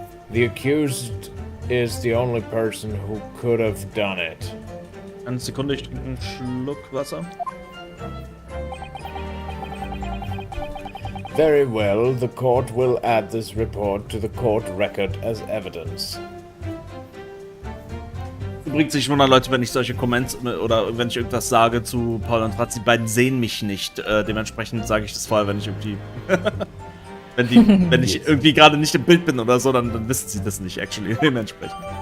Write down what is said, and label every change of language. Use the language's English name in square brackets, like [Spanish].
[English] The accused is the only person who could have done it. [German] Eine Sekunde, ich trinke einen Schluck Wasser. [English] Very well, the court will add this report to the court record as evidence. [German] Übrigens, ich wundere Leute, wenn ich solche Comments oder wenn ich irgendwas sage zu Paul und Fratz, die beiden sehen mich nicht. Dementsprechend sage ich das vorher, wenn ich irgendwie wenn ich irgendwie gerade nicht im Bild bin oder so, dann wissen sie das nicht, actually, dementsprechend.